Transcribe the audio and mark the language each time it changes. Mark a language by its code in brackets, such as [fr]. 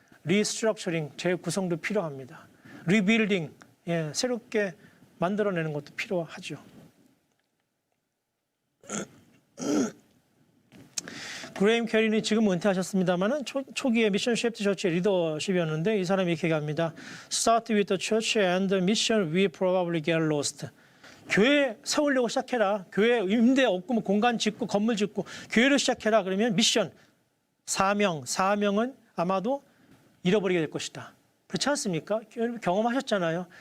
[ko] 리스트럭처링, 재구성도 필요합니다. 리빌딩, 예, 새롭게 만들어내는 것도 필요하죠. 그레임 캐리는 지금 은퇴하셨습니다만은 초기에 미션 쉐이프드 처치의 리더십이었는데 이 사람이 이렇게 얘기합니다. [en] Start with the church and the mission we probably get lost. [ko] 교회 세우려고 시작해라. 교회 임대 없고 뭐 공간 짓고 건물 짓고 교회를 시작해라. 그러면 미션, 사명은 아마도 잃어버리게 될 것이다. 그렇지 않습니까? 경험하셨잖아요.